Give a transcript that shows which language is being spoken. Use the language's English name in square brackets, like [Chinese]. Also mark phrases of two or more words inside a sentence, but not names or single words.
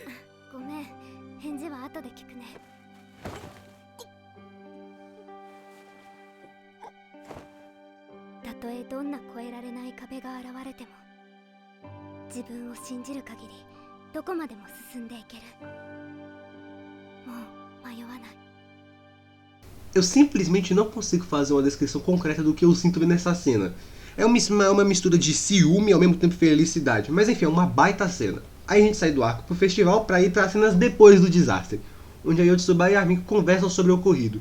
[Japanese] ごめん、返事は後で聞くね。たとえどんな越えられない壁が現れても、自分を信じる限りどこまでも進んでいける。もう迷わない。 [Portuguese] Eu simplesmente não consigo fazer uma descrição concreta do que eu sinto nessa cena. É uma mistura de ciúme e ao mesmo tempo felicidade. Mas enfim, é uma baita cena. Aí a gente sai do arco pro festival pra ir para cenas depois do desastre, onde a Yotsuba e a Miko conversam sobre o ocorrido.